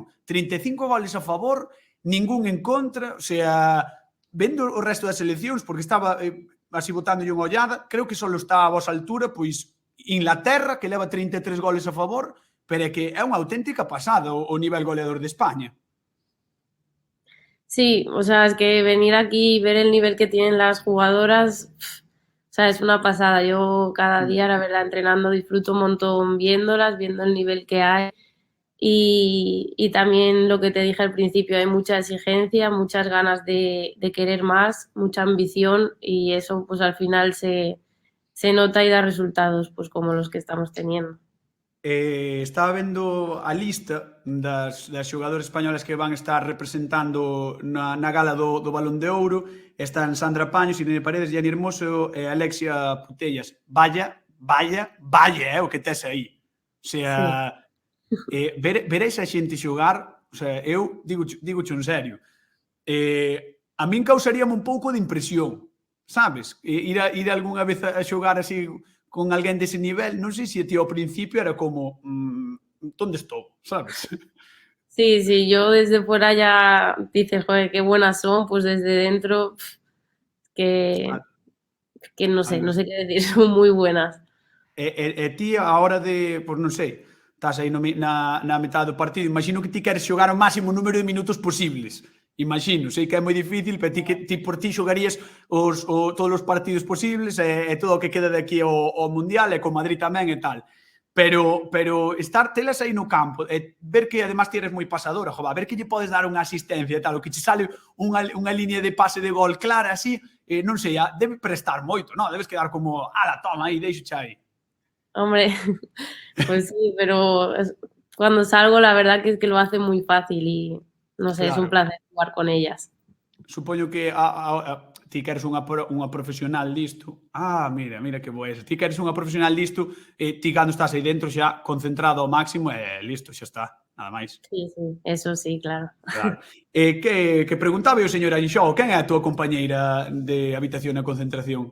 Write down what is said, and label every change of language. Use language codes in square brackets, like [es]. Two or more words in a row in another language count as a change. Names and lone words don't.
[gl] 35 goles a favor, ningún en contra, [es] o sea, [gl] vendo o resto das seleccións, porque estaba así botándolle unha ollada, creo que só está a vosa altura, pois Inglaterra, que leva 33 goles a favor, pero é que é unha auténtica pasada o nivel goleador de España. [es] Sí, o sea, es que venir aquí y ver el nivel que tienen las jugadoras, o sea, es una pasada. Yo cada día, la verdad, entrenando disfruto un montón viéndolas, viendo el nivel que hay. Y también lo que te dije al principio, hay mucha exigencia, muchas ganas de querer más, mucha ambición y eso pues al final se nota y da resultados pues como los que estamos teniendo. [gl] Estaba vendo a lista das xogadoras españolas que van estar representando na gala do Balón de Ouro. Están Sandra Paños, Irene Paredes, Gianni Hermoso e Alexia Putellas. Vaya, o que tes aí. [es] O sea, [gl] ver esa xente xogar, [es] o sea, [gl] eu digo en serio, a min causaríame un pouco de impresión, sabes? Ir algunha vez a xogar así con alguén dese nivel, non sei se a ti ao principio era como, onde estou, sabes? [es] Sí, yo desde fuera ya dices, joder, qué buenas son, pues desde dentro que no sé qué decir, son muy buenas. [gl] E ti, a hora de, pois non sei, estás aí na metade do partido, imagino que ti queres xogar o máximo número de minutos posibles. Imagino, sei que é moi difícil, pero ti por ti xogarías todos os partidos posibles e todo o que queda de aquí ao Mundial e con Madrid tamén e tal. Pero telas aí no campo e ver que además ti eres moi pasadora, ver que lle podes dar unha asistencia e tal, o que che sale unha línea de pase de gol clara así, non sei, debe prestar moito, non? Debes quedar como, toma aí, deixo aí. [es] Hombre, pues sí, pero cuando salgo la verdad que es que lo hace muy fácil y no sé, claro. Es un placer jugar con ellas. [gl] Supoño que ti que eres unha profesional disto, mira que boa esa, ti que eres unha profesional disto, ti cando estás aí dentro xa concentrado ao máximo e listo, xa está, nada máis. [es] Sí, eso sí, claro. Claro. [gl] Que preguntaba o señor Anxo, quen é a túa compañeira de habitación e concentración?